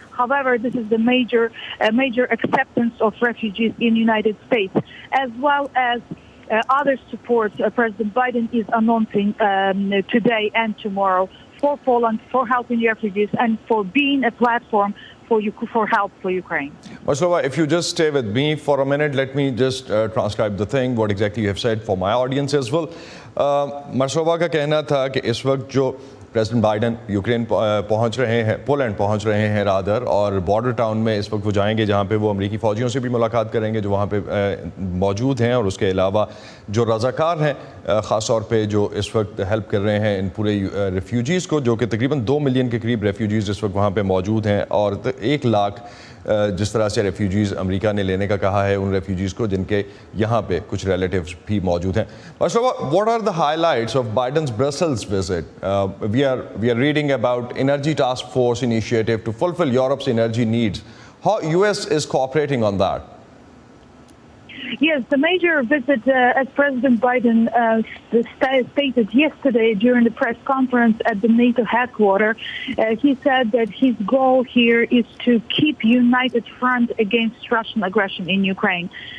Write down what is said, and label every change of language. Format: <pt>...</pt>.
<en>However, this is the major acceptance of refugees in United States, as well as other support President Biden is announcing today and tomorrow for Poland, for helping refugees, and for being a platform for help for Ukraine. Marcelova, if you just stay with me for a minute, let me just transcribe the thing, what exactly you have said for my audience as well.</en> <ur>Marcelova کا کہنا تھا کہ اس وقت جو president Biden Ukraine پہنچ رہے ہیں, Poland پہنچ رہے ہیں رادر, اور بارڈر ٹاؤن میں اس وقت وہ جائیں گے جہاں پہ وہ امریکی فوجیوں سے بھی ملاقات کریں گے جو وہاں پہ موجود ہیں, اور اس کے علاوہ جو رضاکار ہیں خاص طور پہ جو اس وقت ہیلپ کر رہے ہیں ان پورے ریفیوجیز کو, جو کہ تقریباً 2 ملین کے قریب ریفیوجیز اس وقت وہاں پہ موجود ہیں, اور 1 لاکھ جس طرح سے ریفیوجیز امریکہ نے لینے کا کہا ہے ان ریفیوجیز کو جن کے یہاں پہ کچھ ریلیٹیوز بھی موجود ہیں.</ur> <en>What are the highlights of Biden's Brussels visit? We are reading about Energy Task Force initiative to fulfill Europe's energy needs. How US is cooperating on that? Yes, the major visit, as President Biden stated yesterday during the press conference at the NATO headquarters, he said that his goal here is to keep united front against Russian aggression in Ukraine.</en>